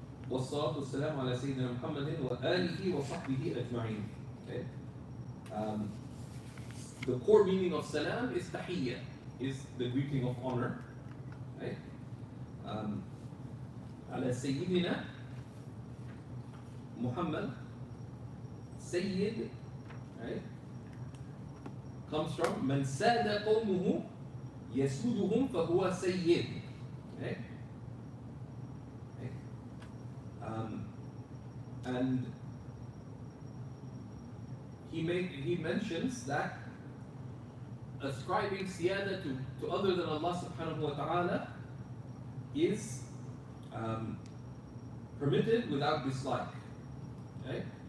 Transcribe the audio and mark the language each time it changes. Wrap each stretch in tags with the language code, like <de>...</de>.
<ar>والصلاة والسلام على سيدنا محمد وآله وصحبه أجمعين.</ar> <en>Okay. The core meaning of salam is tahiyya, is the greeting of honor. Right?</en> <ar>على سيدنا محمد.</ar> <en>Sayyid, right, comes from</en> <ar>من ساد قومه يسودهم فهو سيد.</ar> <en>Okay? And he mentions that ascribing siyada to other than Allah subhanahu wa ta'ala is permitted without dislike. Okay?</en>